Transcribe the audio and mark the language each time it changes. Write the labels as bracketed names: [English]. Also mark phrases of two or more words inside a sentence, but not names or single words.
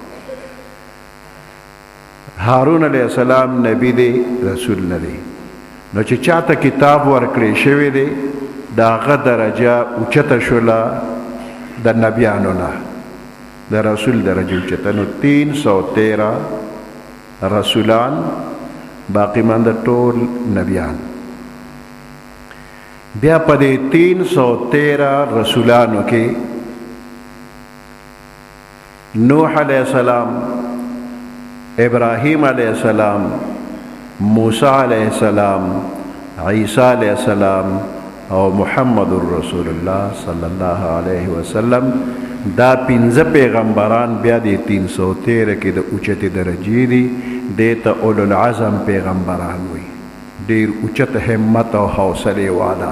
[Pashto] هارون [Arabic] علیہ السلام [Pashto] نبی دی رسول نه دی نو چې چاته کتاب ورکړی شوی دی د هغه درجه اوچته شوله د نبیانو نه د رسول درجه اوچته نو 313 رسولان باقی مانده ټول نبیان بیا په دې 313 رسولانو کې نوح [Arabic] علیہ السلام [Pashto] ابراہیم [Arabic] علیہ السلام [Pashto] موسی [Arabic] علیہ السلام [Pashto] عیسی [Arabic] علیہ السلام [Pashto] او محمد رسول الله [Arabic] صلی الله علیه وسلم. [Pashto] دا 15 پیغمبران بیا د 313 کې د اوچته درجې دي. دیتا [Arabic] اولو العزم [Pashto] پیغمبران وي، ډیر اوچت همت او حوصله والا.